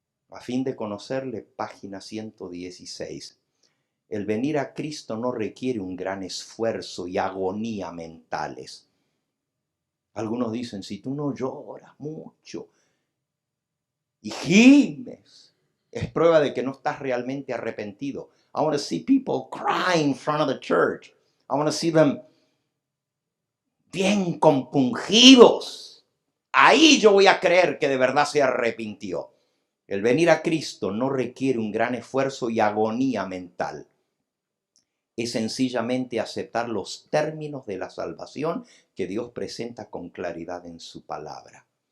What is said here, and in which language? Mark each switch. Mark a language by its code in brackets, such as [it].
[es] A fin de conocerle, página 116. El venir a Cristo no requiere un gran esfuerzo y agonía mentales. Algunos dicen, si tú no lloras mucho y gimes, es prueba de que no estás realmente arrepentido. [en] I want to see people cry in front of the church. I want to see them [es] bien compungidos. Ahí yo voy a creer que de verdad se arrepintió. El venir a Cristo no requiere un gran esfuerzo y agonía mental. Es sencillamente aceptar los términos de la salvación que Dios presenta con claridad en su palabra.